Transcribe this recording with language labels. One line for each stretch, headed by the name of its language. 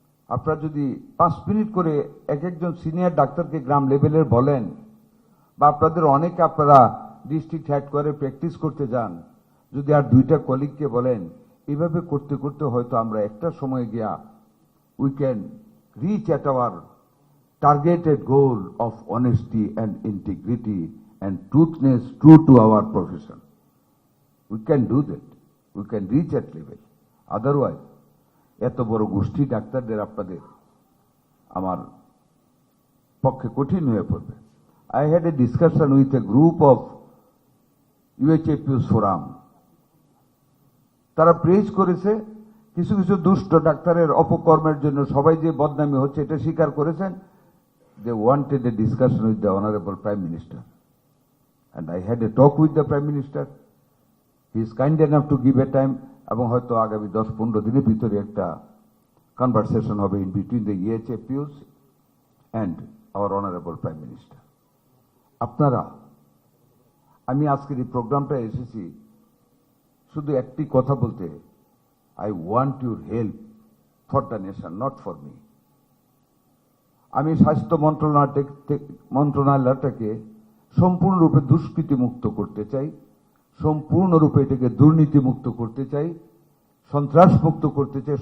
Bangla: আপনারা যদি 5 মিনিট করে একজন সিনিয়র ডাক্তারকে গ্রাম লেভেলের বলেন, বা আপনাদের অনেকে আপনারা ডিস্ট্রিক্ট হেড করে প্র্যাকটিস করতে যান, যদি আর 2টা কলিগকে বলেন, এইভাবে করতে করতে হয়তো আমরা একটা সময় গিয়া
English: We can reach at our targeted goal of honesty and integrity and truthness true to our profession. We can do that, we can reach at level.
Bangla: Otherwise এত বড় গোষ্ঠী ডাক্তারদের আপনাদের আমার পক্ষে কঠিন হয়ে পড়বে।
English: I had a discussion with a group of UHFPU's forum.
Bangla: তারা প্রেজ করেছে, কিছু কিছু দুষ্ট ডাক্তারের অপকর্মের জন্য সবাই যে বদনামি হচ্ছে এটা স্বীকার করেছেন।
English: They wanted a discussion with the Honorable Prime Minister. And I had a talk with the Prime Minister. He is kind enough to give a time,
Bangla: এবং হয়তো আগামী 10-15 দিনের ভিতরে একটা কনভারসেশন হবে
English: in between the UHFPU's and our Honorable Prime Minister.
Bangla: আপনারা, আমি আজকের এই প্রোগ্রামটা এসেছি শুধু একটি কথা বলতে,
English: I want your help for the nation, not for me.
Bangla: আমি স্বাস্থ্য মন্ত্রণালয়টাকে সম্পূর্ণরূপে দুষ্কৃতি মুক্ত করতে চাই, সম্পূর্ণরূপে এটাকে দুর্নীতি মুক্ত করতে চাই, সন্ত্রাস মুক্ত করতে চাই।